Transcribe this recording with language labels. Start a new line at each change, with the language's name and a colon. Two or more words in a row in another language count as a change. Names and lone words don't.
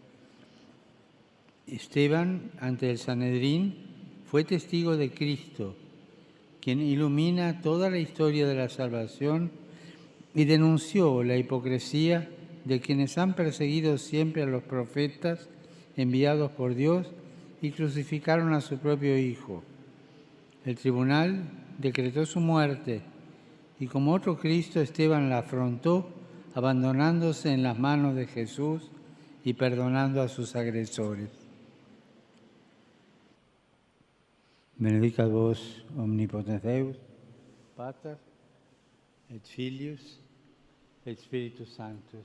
Spanish: Esteban, ante el Sanedrín, fue testigo de Cristo, quien ilumina toda la historia de la salvación y denunció la hipocresía de quienes han perseguido siempre a los profetas enviados por Dios y crucificaron a su propio Hijo. El tribunal decretó su muerte y como otro Cristo, Esteban la afrontó, abandonándose en las manos de Jesús y perdonando a sus agresores.
Latin: Benedicat vos omnipotens Deus, Pater, et Filius, et Spiritus Sanctus.